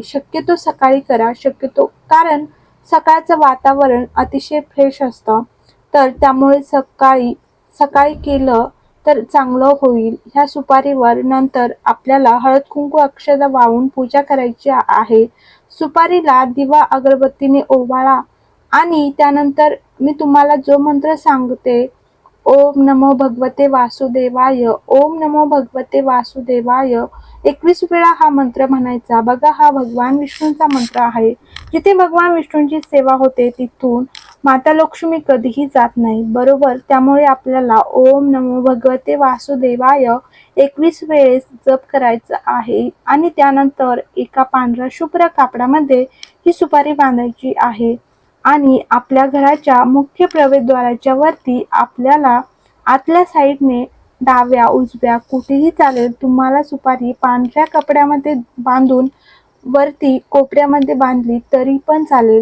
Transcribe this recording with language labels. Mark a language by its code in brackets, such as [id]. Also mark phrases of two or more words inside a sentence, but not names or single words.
[mr] शक्यतो सकाळी करा, कारण सकाळचं वातावरण अतिशय फ्रेश असतं, तर त्यामुळे सकाळी सकाळी केलं तर चांगलं होईल. ह्या सुपारीवर नंतर आपल्याला हळद कुंकू अक्षता वाहून पूजा करायची आहे. सुपारीला दिवा अगरबत्तीने ओवाळा आणि त्यानंतर मी तुम्हाला जो मंत्र सांगते, [sa] ओम नमो भगवते वासुदेवाय, ओम नमो भगवते वासुदेवाय, 21 [mr] वेळा हा मंत्र म्हणायचा. बघा, हा भगवान विष्णूंचा मंत्र आहे. जिथे भगवान विष्णूंची सेवा होते तिथून माता लक्ष्मी कधीही जात नाही, बरोबर. त्यामुळे आपल्याला [sa] ओम नमो भगवते वासुदेवाय [mr] 21 वेळेस जप करायचं आहे आणि त्यानंतर एका पांढऱ्या शुभ्र कापडामध्ये ही सुपारी बांधायची आहे आणि आपल्या घराच्या मुख्य प्रवेशद्वाराच्या वरती आपल्याला आतल्या साईडने डाव्या उजव्या कुठेही चालेल, तुम्हाला सुपारी पांढऱ्या कपड्यामध्ये बांधून वरती कोपऱ्यामध्ये बांधली तरी पण चालेल.